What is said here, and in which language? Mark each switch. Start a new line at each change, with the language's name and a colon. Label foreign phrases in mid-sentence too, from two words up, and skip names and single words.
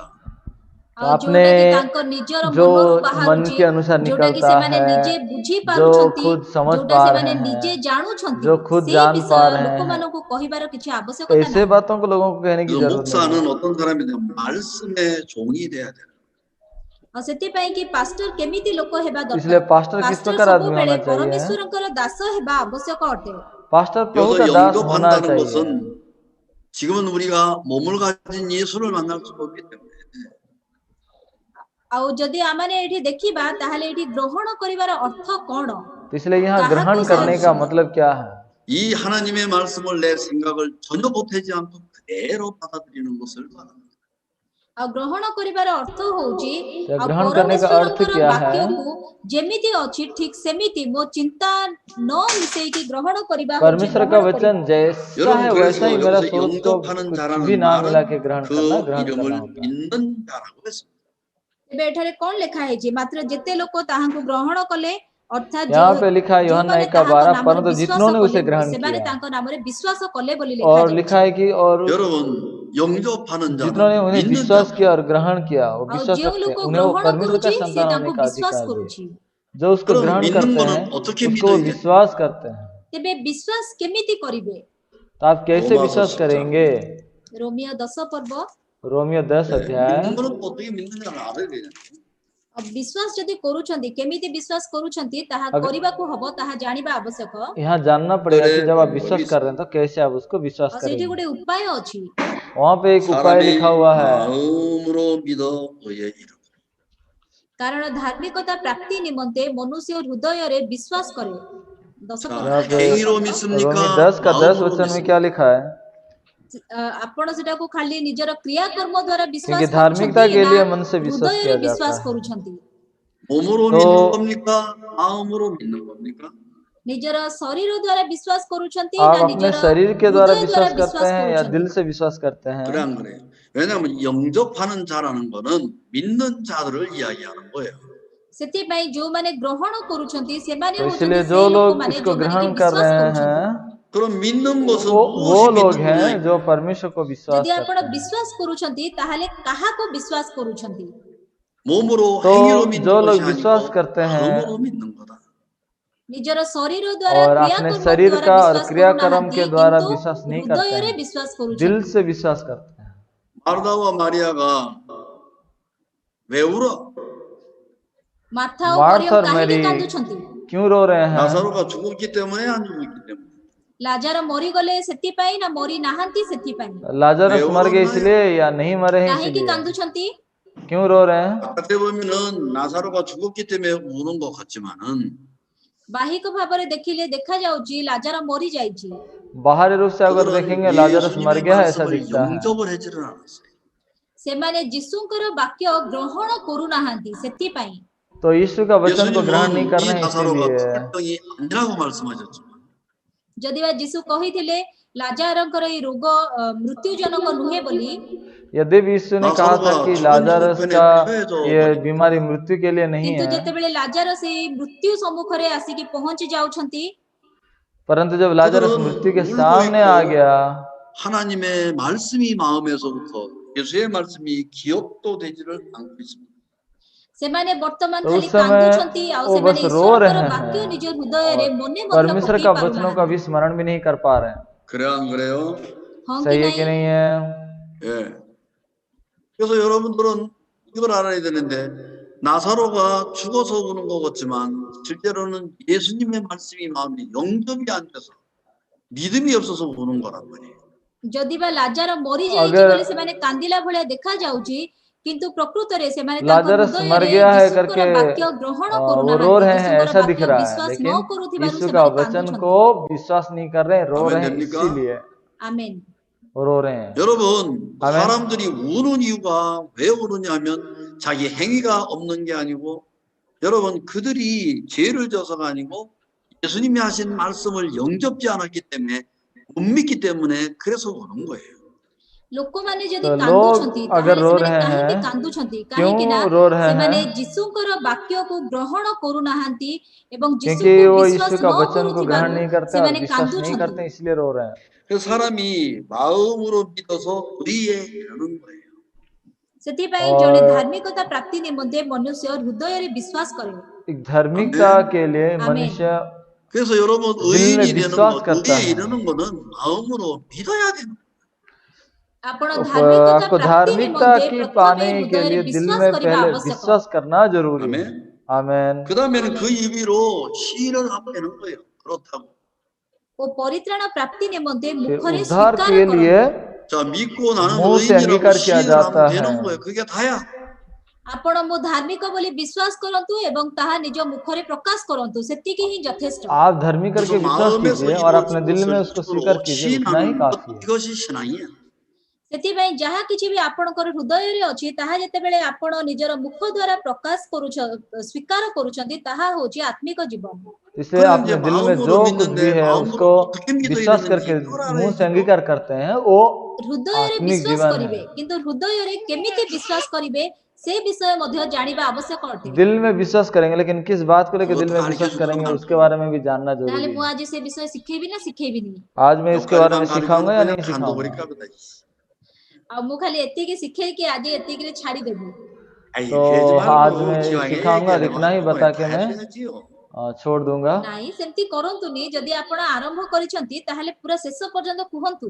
Odia: ଆଉ
Hindi: आपने
Odia: ଯୋଉଟା କି ତାଙ୍କ ନିଜର
Hindi: जो
Odia: ମନରୁ
Hindi: मन
Odia: ବାହାରୁଛି,
Hindi: के अनुसार
Odia: ଯୋଉଟା କି
Hindi: निकलता
Odia: ସେମାନେ
Hindi: है,
Odia: ନିଜେ ବୁଝି
Hindi: जो
Odia: ପାରୁଛନ୍ତି,
Hindi: खुद समझ
Odia: ଯୋଉଟା
Hindi: पा
Odia: ସେମାନେ
Hindi: रहे
Odia: ନିଜେ
Hindi: हैं,
Odia: ଜାଣୁଛନ୍ତି,
Hindi: जो खुद
Odia: ସେଇ
Hindi: जान
Odia: ବିଷୟ
Hindi: पा रहे हैं,
Odia: ଲୋକମାନଙ୍କୁ କହିବାର କିଛି ଆବଶ୍ୟକତା
Hindi: ऐसे
Odia: ନାହିଁ।
Hindi: बातों को लोगों को कहने की
Korean: 그
Hindi: जरूरत नहीं
Korean: 목사는
Hindi: है।
Korean: 어떤 사람이냐? 말씀의 종이 돼야 돼요.
Odia: ଆଉ ସେଥିପାଇଁ କି ପାଷ୍ଟର କେମିତି ଲୋକ ହେବା
Hindi: इसलिए
Odia: ଦରକାର?
Hindi: पास्टर किस
Odia: ପାଷ୍ଟର
Hindi: प्रकार आदमी
Odia: ସବୁବେଳେ
Hindi: होना चाहिए?
Odia: ପରମେଶ୍ୱରଙ୍କର ଦାସ ହେବା ଆବଶ୍ୟକ ଅଟେ।
Hindi: पास्टर प्रभु
Korean: 여기서
Hindi: का दास होना
Korean: 영접한다는
Hindi: चाहिए।
Korean: 것은 지금은 우리가 몸을 가진 예수를 만날 수가 없기 때문에
Odia: ଆଉ ଯଦି ଆମେ ଏଠି ଦେଖିବା, ତାହେଲେ ଏଠି ଗ୍ରହଣ କରିବାର ଅର୍ଥ କଣ?
Hindi: तो इसलिए यहाँ
Odia: କାହାକୁ
Hindi: ग्रहण करने का मतलब क्या है?
Korean: 이 하나님의 말씀을 내 생각을 전혀 보태지 않고 그대로 받아들이는 것을 말합니다.
Odia: ଆଉ ଗ୍ରହଣ କରିବାର ଅର୍ଥ ହଉଛି,
Hindi: तो
Odia: ଆଉ
Hindi: ग्रहण करने का अर्थ
Odia: ପରମେଶ୍ୱରଙ୍କର
Hindi: क्या है?
Odia: ବାକ୍ୟକୁ ଯେମିତି ଅଛି ଠିକ ସେମିତି ମୋ ଚିନ୍ତା ନ ମିଶେଇକି ଗ୍ରହଣ କରିବା ହଉଛି
Hindi: परमेश्वर का
Odia: ଗ୍ରହଣ କରିବା।
Hindi: वचन जैसा
Korean: 여러분
Hindi: है
Korean: 그래서
Hindi: वैसा ही मेरा
Korean: 여기서
Hindi: सोच को
Korean: 영접하는
Hindi: कुछ
Korean: 자라는
Hindi: भी ना मिला
Korean: 말은
Hindi: के ग्रहण
Korean: 그
Hindi: करना
Korean: 이름을
Hindi: होता है।
Korean: 믿는 자라고 했습니다.
Odia: ଏବେ ଏଠାରେ କଣ ଲେଖା ହେଇଛି? ମାତ୍ର ଯେତେ ଲୋକ ତାହାଙ୍କୁ ଗ୍ରହଣ କଲେ, ଅର୍ଥାତ
Hindi: यहाँ पे लिखा है यूहन्ना
Odia: ଯେଉଁମାନେ 1:12, ତାହାଙ୍କ ନାମରେ
Hindi: परंतु
Odia: ବିଶ୍ୱାସ
Hindi: जितनों ने
Odia: କଲେ
Hindi: उसे
Odia: ବୋଲି,
Hindi: ग्रहण
Odia: ସେମାନେ
Hindi: किया,
Odia: ତାଙ୍କ ନାମରେ ବିଶ୍ୱାସ କଲେ ବୋଲି
Hindi: और
Odia: ଲେଖାଯାଇଛି।
Hindi: लिखा है कि और
Korean: 여러분 영접하는
Hindi: जितनों ने
Korean: 자는
Hindi: उन्हें
Korean: 믿는
Hindi: विश्वास
Korean: 자.
Hindi: किया और ग्रहण किया वो
Odia: ଆଉ
Hindi: विश्वास
Odia: ଯେଉଁ
Hindi: रखते
Odia: ଲୋକ
Hindi: हैं, उन्हें वो
Odia: ଗ୍ରହଣ
Hindi: परमेश्वर का
Odia: କରୁଛି, ସେ
Hindi: संतान
Odia: ତାଙ୍କୁ
Hindi: होने का
Odia: ବିଶ୍ୱାସ
Hindi: अधिकार दिए।
Odia: କରୁଛି।
Hindi: जो उसको
Korean: 그럼
Hindi: ग्रहण
Korean: 믿는
Hindi: करते
Korean: 거는
Hindi: हैं
Korean: 어떻게
Hindi: उसको वो
Korean: 믿어야 돼?
Hindi: विश्वास करते हैं।
Odia: ତେବେ ବିଶ୍ୱାସ କେମିତି କରିବେ?
Hindi: तो आप कैसे
Korean: 로마서
Hindi: विश्वास
Korean: 10장.
Hindi: करेंगे?
Odia: ରୋମିଓ 10 ପର୍ବ।
Hindi: रोमियो 10
Korean: 네,
Hindi: अध्याय।
Korean: 믿는 거는 어떻게 믿느냐를 알아야 되잖아요.
Odia: ବିଶ୍ୱାସ ଯଦି କରୁଛନ୍ତି, କେମିତି ବିଶ୍ୱାସ କରୁଛନ୍ତି ତାହା
Hindi: अगर
Odia: କରିବାକୁ ହବ, ତାହା ଜାଣିବା ଆବଶ୍ୟକ।
Hindi: यहाँ जानना पड़ेगा कि जब आप
Korean: 그래,
Hindi: विश्वास
Korean: 거기
Hindi: कर रहे हैं तो कैसे आप उसको विश्वास
Odia: ଆଉ ସେଇଠି
Hindi: करेंगे।
Odia: ଗୋଟେ ଉପାୟ ଅଛି।
Hindi: वहां पे एक उपाय
Korean: 사람이
Hindi: लिखा हुआ है,
Korean: 마음으로 믿어 의에 이르고
Odia: କାରଣ ଧାର୍ମିକତା ପ୍ରାପ୍ତି ନିମନ୍ତେ ମନୁଷ୍ୟ ହୃଦୟରେ ବିଶ୍ୱାସ କରେ। 10
Korean: 자,
Hindi: यहाँ पे
Korean: 행위로
Hindi: रोमी
Korean: 믿습니까?
Hindi: 10 का 10
Korean: 마음으로
Hindi: वचन में
Korean: 믿습니까?
Hindi: क्या लिखा है?
Odia: ଆପଣ ସେଟାକୁ ଖାଲି ନିଜର କ୍ରିୟାକର୍ମ ଦ୍ୱାରା ବିଶ୍ୱାସ
Hindi: क्योंकि धार्मिकता
Odia: କରୁଛନ୍ତି
Hindi: के
Odia: ନା
Hindi: लिए मन से विश्वास
Odia: ହୃଦୟରେ
Hindi: किया जाता
Odia: ବିଶ୍ୱାସ
Hindi: है।
Odia: କରୁଛନ୍ତି?
Korean: 몸으로
Hindi: तो
Korean: 믿는 겁니까? 마음으로 믿는 겁니까?
Odia: ନିଜର ଶରୀର ଦ୍ୱାରା ବିଶ୍ୱାସ କରୁଛନ୍ତି ନା
Hindi: आप अपने
Odia: ନିଜର
Hindi: शरीर के द्वारा
Odia: ହୃଦୟ ଦ୍ୱାରା
Hindi: विश्वास करते
Odia: ବିଶ୍ୱାସ
Hindi: हैं या
Odia: କରୁଛନ୍ତି?
Hindi: दिल से विश्वास करते हैं?
Korean: 그래 안 그래요? 왜냐하면 영접하는 자라는 거는 믿는 자들을 이야기하는 거예요.
Odia: ସେଥିପାଇଁ ଯୋଉମାନେ ଗ୍ରହଣ କରୁଛନ୍ତି ସେମାନେ
Hindi: तो
Odia: ହଉଛନ୍ତି
Hindi: इसलिए
Odia: ସେ
Hindi: जो लोग
Odia: ଲୋକମାନେ
Hindi: इसको
Odia: ଯୋଉମାନେ କି
Hindi: ग्रहण कर
Odia: ବିଶ୍ୱାସ
Hindi: रहे
Odia: କରୁଛନ୍ତି।
Hindi: हैं
Korean: 그럼 믿는 것은
Hindi: वो
Korean: 무엇이
Hindi: लोग
Korean: 믿는
Hindi: हैं
Korean: 거냐?
Hindi: जो परमेश्वर को विश्वास
Odia: ଯଦି ଆପଣ
Hindi: करते हैं।
Odia: ବିଶ୍ୱାସ କରୁଛନ୍ତି ତାହେଲେ କାହାକୁ ବିଶ୍ୱାସ କରୁଛନ୍ତି?
Korean: 몸으로
Hindi: तो
Korean: 행위로 믿는
Hindi: जो लोग
Korean: 것이
Hindi: विश्वास
Korean: 아니고
Hindi: करते हैं
Korean: 마음으로 믿는 거다.
Odia: ନିଜର ଶରୀର ଦ୍ୱାରା
Hindi: और अपने
Odia: କ୍ରିୟାକର୍ମ
Hindi: शरीर
Odia: ଦ୍ୱାରା
Hindi: का और
Odia: ବିଶ୍ୱାସ
Hindi: क्रियाकर्म
Odia: କରୁନାହାନ୍ତି
Hindi: के द्वारा
Odia: କିନ୍ତୁ
Hindi: विश्वास नहीं करते
Odia: ହୃଦୟରେ
Hindi: हैं,
Odia: ବିଶ୍ୱାସ
Hindi: दिल
Odia: କରୁଛନ୍ତି।
Hindi: से विश्वास करते हैं।
Korean: 마르다와 마리아가 왜 울어?
Odia: ମାର୍ଥା ଓ
Hindi: मार्थ
Odia: ମରିୟମ
Hindi: और
Odia: କାହିଁକି
Hindi: मैरी
Odia: କାନ୍ଦୁଛନ୍ତି?
Hindi: क्यों रो रहे हैं?
Korean: 나사로가 죽었기 때문에 안 죽었기 때문에.
Odia: ଲାଜାର ମରିଗଲେ ସେଥିପାଇଁ ନା ମରି ନାହାନ୍ତି ସେଥିପାଇଁ?
Hindi: लाजरस
Korean: 왜
Hindi: मर गए
Korean: 울었나요?
Hindi: इसलिए या नहीं मरे हैं
Odia: କାହିଁକି
Hindi: इसलिए?
Odia: କାନ୍ଦୁଛନ୍ତି?
Hindi: क्यों रो रहे हैं?
Korean: 바깥에 보면은 나사로가 죽었기 때문에 우는 것 같지만은
Odia: ବାହିକ ଭାବରେ ଦେଖିଲେ ଦେଖାଯାଉଛି ଲାଜାର ମରି ଯାଇଛି।
Hindi: बाहरी रूप से अगर
Korean: 그들은
Hindi: देखेंगे लाजरस मर
Korean: 예수님의
Hindi: गया है ऐसा
Korean: 말씀을
Hindi: दिखता है,
Korean: 영접을 하지를 않았어요.
Odia: ସେମାନେ ଯୀଶୁଙ୍କର ବାକ୍ୟ ଗ୍ରହଣ କରୁନାହାନ୍ତି ସେଥିପାଇଁ।
Hindi: तो यीशु का वचन को ग्रहण नहीं
Korean: 예수님은
Hindi: कर
Korean: 이
Hindi: रहे हैं
Korean: 나사로가
Hindi: इसीलिए।
Korean: 죽을 병이 아니라고 말씀하셨지만
Odia: ଯଦିବା ଯୀଶୁ କହିଥିଲେ ଲାଜାରଙ୍କର ଏଇ ରୋଗ ମୃତ୍ୟୁଜନକ ନୁହେଁ ବୋଲି,
Hindi: यद्यपि यीशु ने कहा था कि
Korean: 나사로가 죽은
Hindi: लाजरस
Korean: 형편에
Hindi: का
Korean: 처해져
Hindi: ये
Korean: 버린
Hindi: बीमारी मृत्यु के लिए नहीं
Odia: କିନ୍ତୁ
Hindi: है,
Odia: ଯେତେବେଳେ ଲାଜାର ସେଇ ମୃତ୍ୟୁ ସମ୍ମୁଖରେ ଆସିକି ପହଞ୍ଚି ଯାଉଛନ୍ତି,
Hindi: परंतु जब लाजरस
Korean: 그들은
Hindi: मृत्यु के
Korean: 울고
Hindi: सामने आ
Korean: 있고
Hindi: गया
Korean: 하나님의 말씀이 마음에서부터 예수의 말씀이 기억도 되지를 않고 있습니다.
Odia: ସେମାନେ ବର୍ତ୍ତମାନ
Hindi: तो
Odia: ଖାଲି
Hindi: उस समय
Odia: କାନ୍ଦୁଛନ୍ତି ଆଉ
Hindi: वो
Odia: ସେମାନେ
Hindi: बस रो
Odia: ଈଶ୍ୱରଙ୍କର
Hindi: रहे
Odia: ବାକ୍ୟ
Hindi: हैं
Odia: ନିଜ ହୃଦୟରେ
Hindi: और
Odia: ମନେ ମଧ୍ୟ
Hindi: परमेश्वर
Odia: ପକେଇ
Hindi: का वचनों का
Odia: ପାରୁନାହାନ୍ତି।
Hindi: भी स्मरण भी नहीं कर पा रहे हैं।
Korean: 그래 안 그래요?
Odia: ହଁ କି
Hindi: सही है
Odia: ନାହିଁ?
Hindi: कि नहीं है?
Korean: 예. 그래서 여러분들은 이걸 알아야 되는데 나사로가 죽어서 우는 것 같지만 실제로는 예수님의 말씀이 마음에 영접이 안 돼서 믿음이 없어서 우는 거란 말이에요.
Odia: ଯଦିବା ଲାଜାର ମରିଯାଇଛି
Hindi: अगर
Odia: ବୋଲି ସେମାନେ କାନ୍ଦିଲା ଭଳିଆ ଦେଖାଯାଉଛି, କିନ୍ତୁ ପ୍ରକୃତରେ ସେମାନେ ତାଙ୍କ
Hindi: लाजरस मर
Odia: ହୃଦୟରେ
Hindi: गया है
Odia: ଯୀଶୁଙ୍କର
Hindi: करके
Odia: ବାକ୍ୟ ଗ୍ରହଣ
Hindi: वो रो
Odia: କରୁନାହାନ୍ତି,
Hindi: रहे हैं
Odia: ଯୀଶୁଙ୍କର
Hindi: ऐसा दिख
Odia: ବାକ୍ୟ
Hindi: रहा है,
Odia: ବିଶ୍ୱାସ ନ
Hindi: लेकिन
Odia: କରୁଥିବାରୁ
Hindi: यीशु का
Odia: ସେମାନେ
Hindi: वचन
Odia: କାନ୍ଦୁଛନ୍ତି।
Hindi: को विश्वास नहीं कर रहे हैं, रो आमेन रहे हैं,
Korean: 됩니까?
Hindi: इसीलिए
Odia: ଆମେନ୍।
Hindi: वो रो रहे हैं।
Korean: 여러분 아멘. 사람들이 우는 이유가 왜 우느냐 하면 자기 행위가 없는 게 아니고 여러분 그들이 죄를 져서가 아니고 예수님이 하신 말씀을 영접지 않았기 때문에 못 믿기 때문에 그래서 우는 거예요.
Odia: ଲୋକମାନେ ଯଦି
Hindi: तो
Odia: କାନ୍ଦୁଛନ୍ତି
Hindi: लोग अगर
Odia: ତାହେଲେ
Hindi: रो
Odia: ସେମାନେ
Hindi: रहे
Odia: କାହିଁକି
Hindi: हैं,
Odia: କାନ୍ଦୁଛନ୍ତି?
Hindi: क्यों
Odia: କାହିଁକି ନା
Hindi: रो रहे
Odia: ସେମାନେ
Hindi: हैं?
Odia: ଯୀଶୁଙ୍କର ବାକ୍ୟକୁ ଗ୍ରହଣ କରୁନାହାନ୍ତି ଏବଂ
Hindi: क्योंकि
Odia: ଯୀଶୁକୁ
Hindi: वो
Odia: ବିଶ୍ୱାସ
Hindi: यीशु का
Odia: ନ
Hindi: वचन को
Odia: କରୁଥିବାରୁ
Hindi: ग्रहण नहीं करते और
Odia: ସେମାନେ
Hindi: विश्वास नहीं
Odia: କାନ୍ଦୁଛନ୍ତି।
Hindi: करते, इसलिए रो रहे हैं।
Korean: 그래서 사람이 마음으로 믿어서 의에 이르는 거예요.
Odia: ସେଥିପାଇଁ
Hindi: और
Odia: ଜଣେ ଧାର୍ମିକତା ପ୍ରାପ୍ତି ନିମନ୍ତେ ମନୁଷ୍ୟ ହୃଦୟରେ ବିଶ୍ୱାସ କରେ।
Hindi: एक धार्मिकता के लिए आमेन। मनुष्य
Korean: 그래서 여러분
Hindi: दिल में
Korean: 의인이 되는
Hindi: विश्वास
Korean: 것,
Hindi: करता
Korean: 의에
Hindi: है।
Korean: 이르는 거는 마음으로 믿어야 되는 거예요.
Odia: ଆପଣ ଧାର୍ମିକତା
Hindi: आपको
Odia: ପ୍ରାପ୍ତି
Hindi: धार्मिकता
Odia: ନିମନ୍ତେ
Hindi: की
Odia: ପ୍ରଥମେ
Hindi: पाने के
Odia: ହୃଦୟରେ
Hindi: लिए दिल
Odia: ବିଶ୍ୱାସ
Hindi: में
Odia: କରିବା
Hindi: पहले
Odia: ଆବଶ୍ୟକ।
Hindi: विश्वास करना जरूरी है।
Korean: 아멘.
Hindi: आमेन।
Korean: 그 다음에는 그 입으로 시인을 하면 되는 거예요. 그렇다고.
Odia: ଓ ପରିତ୍ରାଣ ପ୍ରାପ୍ତି ନିମନ୍ତେ
Hindi: फिर
Odia: ମୁଖରେ
Hindi: उद्धार
Odia: ସ୍ୱୀକାର
Hindi: के लिए
Odia: କରନ୍ତୁ।
Korean: 자, 믿고 나는
Hindi: मुंह से
Korean: 의인이라고
Hindi: अंगीकार किया
Korean: 시인을
Hindi: जाता
Korean: 하면 되는
Hindi: है।
Korean: 거예요. 그게 다야.
Odia: ଆପଣ ମୁଁ ଧାର୍ମିକ ବୋଲି ବିଶ୍ୱାସ କରନ୍ତୁ ଏବଂ ତାହା ନିଜ ମୁଖରେ ପ୍ରକାଶ କରନ୍ତୁ, ସେତିକି ହିଁ ଯଥେଷ୍ଟ।
Hindi: आप धर्मी करके
Korean: 그래서
Hindi: विश्वास
Korean: 마음에서
Hindi: कीजिए और अपने दिल में
Korean: 이루어진
Hindi: उसको
Korean: 것을
Hindi: स्वीकार
Korean: 입으로
Hindi: कीजिए, उतना ही
Korean: 시인하는 것,
Hindi: काफी है।
Korean: 이것이 신앙이야.
Odia: ସେଥିପାଇଁ ଯାହା କିଛି ବି ଆପଣଙ୍କର ହୃଦୟରେ ଅଛି ତାହା ଯେତେବେଳେ ଆପଣ ନିଜର ମୁଖ ଦ୍ୱାରା ପ୍ରକାଶ ସ୍ୱୀକାର କରୁଛନ୍ତି ତାହା ହଉଛି ଆତ୍ମିକ ଜୀବନ।
Hindi: इसलिए
Korean: 그걸
Hindi: अपने
Korean: 이제
Hindi: दिल में जो
Korean: 마음으로
Hindi: कुछ भी
Korean: 믿는데
Hindi: है
Korean: 마음으로
Hindi: उसको
Korean: 어떻게 믿어야
Hindi: विश्वास
Korean: 되는지
Hindi: करके
Korean: 그걸
Hindi: मुंह से
Korean: 알아야죠.
Hindi: अंगीकार करते हैं, वो
Odia: ହୃଦୟରେ
Hindi: आत्मिक
Odia: ବିଶ୍ୱାସ
Hindi: जीवन
Odia: କରିବେ,
Hindi: है।
Odia: କିନ୍ତୁ ହୃଦୟରେ କେମିତି ବିଶ୍ୱାସ କରିବେ ସେ ବିଷୟ ମଧ୍ୟ ଜାଣିବା ଆବଶ୍ୟକ ଅଟେ।
Hindi: दिल में विश्वास करेंगे, लेकिन किस बात को लेकर दिल
Korean: 그것도
Hindi: में
Korean: 가르쳐
Hindi: विश्वास
Korean: 주도록
Hindi: करेंगे
Korean: 할
Hindi: उसके
Korean: 거예요.
Hindi: बारे में भी जानना
Odia: ତାହେଲେ
Hindi: जरूरी
Odia: ମୁଁ
Hindi: है।
Odia: ଆଜି ସେ ବିଷୟ ଶିଖେଇବି ନା ଶିଖେଇବିନି?
Hindi: आज मैं इसके बारे में
Korean: 여기까지만
Hindi: सिखाऊंगा या
Korean: 가르쳐도 그냥
Hindi: नहीं
Korean: 간도
Hindi: सिखाऊंगा?
Korean: 버릴까 보다.
Odia: ଆଉ ମୁଁ ଖାଲି ଏତିକି ଶିଖେଇକି ଆଜି ଏତିକିରେ ଛାଡିଦେବି।
Korean: 아이,
Hindi: तो
Korean: 그러지
Hindi: आज
Korean: 말고
Hindi: मैं
Korean: 기왕에
Hindi: सिखाऊंगा,
Korean: 얘기하려면
Hindi: इतना ही
Korean: 하는
Hindi: बता
Korean: 거야.
Hindi: के
Korean: 다
Hindi: मैं
Korean: 해줘야지요.
Hindi: छोड़ दूंगा।
Odia: ନାଇଁ ସେମିତି କରନ୍ତୁନି, ଯଦି ଆପଣ ଆରମ୍ଭ କରିଛନ୍ତି ତାହେଲେ ପୁରା ଶେଷ ପର୍ଯ୍ୟନ୍ତ କୁହନ୍ତୁ।